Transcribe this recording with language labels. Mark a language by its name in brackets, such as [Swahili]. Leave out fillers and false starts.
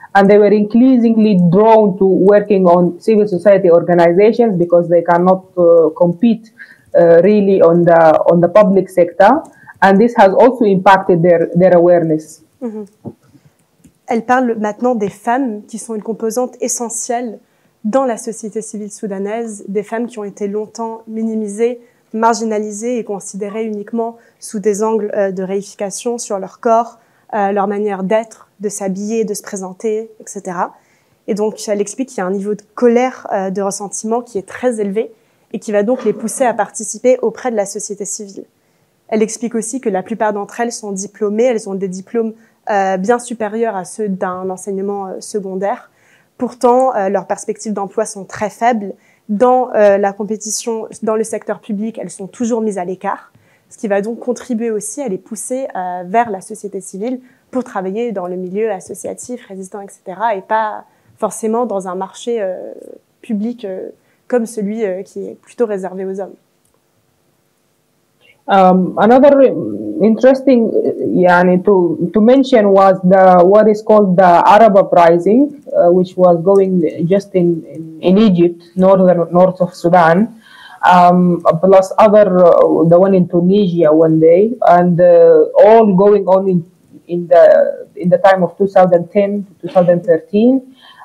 [English] And they were increasingly drawn to working on civil society organizations because they cannot compete really on the public sector. And this has also impacted their awareness. Mm-hmm. [French] Elle parle maintenant des femmes qui sont une composante essentielle dans la société civile soudanaise, des femmes qui ont été longtemps minimisées, marginalisées et considérées uniquement sous des angles de réification sur leur corps, leur manière d'être, de s'habiller, de se présenter, etc. Et donc, elle explique qu'il y a un niveau de colère, de ressentiment qui est très élevé et qui va donc les pousser à participer auprès de la société civile. Elle explique aussi que la plupart d'entre elles sont diplômées, elles ont des diplômes bien supérieurs à ceux d'un enseignement secondaire. Pourtant, leurs perspectives d'emploi sont très faibles. Dans la compétition, dans le secteur public, elles sont toujours mises à l'écart, ce qui va donc contribuer aussi à les pousser vers la société civile pour travailler dans le milieu associatif, résistant, etc., et pas forcément dans un marché public comme celui qui est plutôt réservé aux hommes. [English] Another interesting to mention was what is called the Arab Uprising, which was going just in Egypt, north of Sudan, plus the one in Tunisia one day, and all going on in the time of 2010 to 2013.